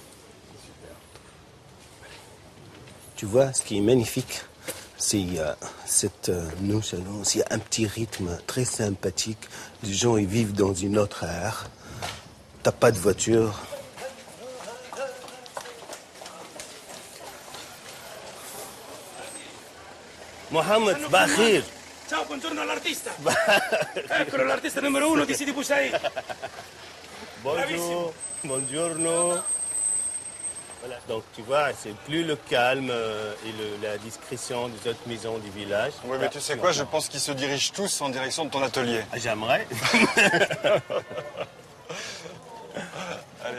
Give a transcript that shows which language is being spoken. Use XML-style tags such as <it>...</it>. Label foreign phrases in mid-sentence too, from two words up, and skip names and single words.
<fr>Tu vois, ce qui est magnifique, c'est cette nonchalance. Il y a un petit rythme très sympathique. Les gens, ils vivent dans une autre ère. T'as pas de voiture. Mohamed, Bakhir.</fr> <it>Ciao, buongiorno all'artista. Eccolo l'artista numero 1 di Sidi Bou Saïd.</it> <fr>Bonjour, buongiorno. Voilà. Donc tu vois, c'est plus le calme et la discrétion des autres maisons du village. Oui, mais tu sais quoi, je pense qu'ils se dirigent tous en direction de ton atelier. Ah, j'aimerais. Allez.</fr>